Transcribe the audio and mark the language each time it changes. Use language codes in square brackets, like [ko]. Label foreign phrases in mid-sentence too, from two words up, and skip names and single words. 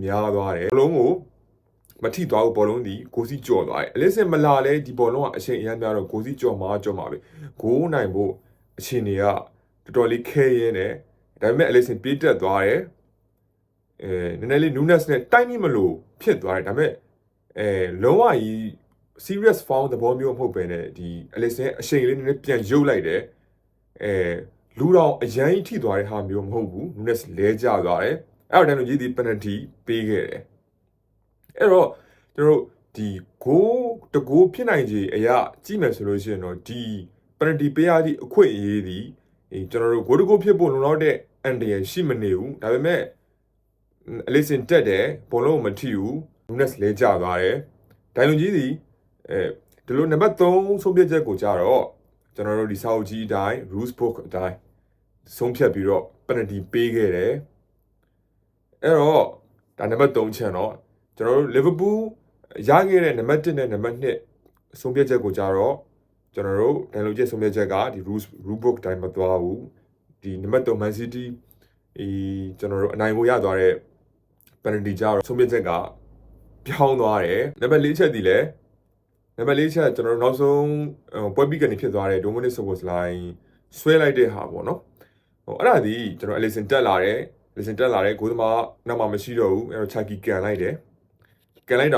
[my] များသွားတယ်ဘောလုံးကိုမထိသွားဘူးဘောလုံးဒီဂိုးစီကြော်သွားတယ် Alisson မလာလဲဒီဘောလုံးကအချိန်အများများတော့ဂိုးစီကြော်မှာပဲဂိုးနိုင်ဖို့အချိန်တွေကတော်တော်လေးခဲရင်းတယ်ဒါပေမဲ့ Alisson ပြေးတက်သွားတယ်နည်းနည်းလေး Nunes နဲ့တိုက်မိမလို့ဖြစ်သွားတယ်ဒါပေမဲ့လုံးဝကြီး [en] serious foul [my] သဘောမျိုးမဟုတ်ပဲねဒီ Alisson အချိန်လေးနည်းနည်းပြန်ရုပ်လိုက်တယ်လူတော်အရန်ကြီးထိသွားတဲ့ဟာမျိုးမဟုတ်ဘူး Nunes လဲကျသွားတယ် အဲ့တော့ဒန်လူကြီးဒီ penalty ပေးခဲ့တယ်အဲ့တော့ကျွန်တော်တို့ဒီတကိုးဖြစ်နိုင်ခြေအရာကြည့်မယ်ဆိုလို့ရှိရင်တော့ဒီ penalty ပေးရသ ည့်အခွင့်အရေးဒီကျွန်တော်တို့တကိုးဖြစ်ဖို့လုံလောက်တဲ့အန်တရရှိမနေဘူးဒါပေမဲ့အလေးစင်တက်တယ်ဘောလုံးမထိဘူးနူနက်စ်လဲကျသွားတယ်ဒန်လူကြီးဒီဒီလိုနံပါတ်3ဆုံးဖြတ်ချက်ကိုကြတော့ကျွန်တော်တို့ဒီစာအုပ်ကြီးအတိုင်း [en] rules book [my] အတိုင်းဆုံးဖြတ်ပြီးတော့ penalty ပေးခဲ့တယ်အဲ့တော့ဒါနံပါတ်3ချက်တော့ကျွန်တော်တို့ Liverpool ရခဲ့တဲ့နံပါတ်1နဲ့နံပါတ်2 ဆုံးဖြတ်ချက်ကိုကြတော့ကျွန်တော်တို့ဒန်လိုချက်ဆုံးဖြတ်ချက်ကဒီ [en] rule book [my] တိုင်းမသွားဘူးဒီနံပါတ်3 Man City ကျွန်တော်တို့အနိုင်ကိုရသွားတဲ့ penalty ကြတော့ဆုံးဖြတ်ချက်ကပြောင်းသွားတယ်နံပါတ်4ချက်ဒီလဲနံပါတ်4ချက်ကျွန်တော်တို့နောက်ဆုံးပွဲပြီးကနေဖြစ်သွားတဲ့ Dominic Szoboszlai ဆွဲလိုက်တဲ့ဟာပေါ့နော်အဲ့ဒါဒီကျွန်တော် Alisson တက်လာတယ်ဂိုးသမားနောက်မှမရှိတော့ဘူးအဲ့တော့ Chucky ကန်လိုက်တယ်ကန်လိုက်